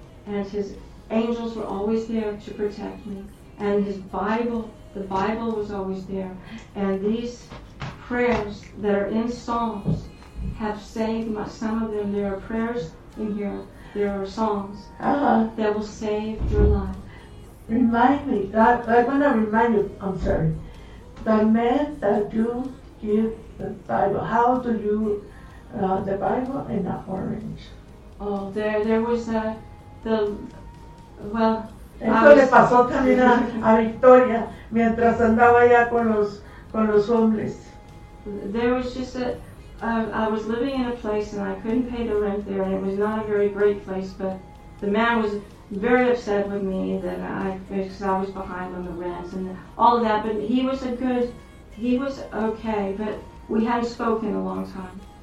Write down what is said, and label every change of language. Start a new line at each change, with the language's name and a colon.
English: and his angels were always there to protect me, and his Bible, the Bible was always there, and these prayers that are in Psalms have saved my, some of them, there are prayers in here, there are songs that will save your life. Remind me, I want to remind you, I'm sorry, the men that you give the Bible, how do you, the Bible and the orange? Oh, there was a, the, well,
Spanish: esto le pasó también a Victoria mientras andaba allá con los hombres.
English: There was just a, I was living in a place and I couldn't pay the rent there, and it was not a very great place, but the man was very upset with me that I, because I was behind on the rent and all of that, but he was a good, he was okay, but we hadn't spoken a long time.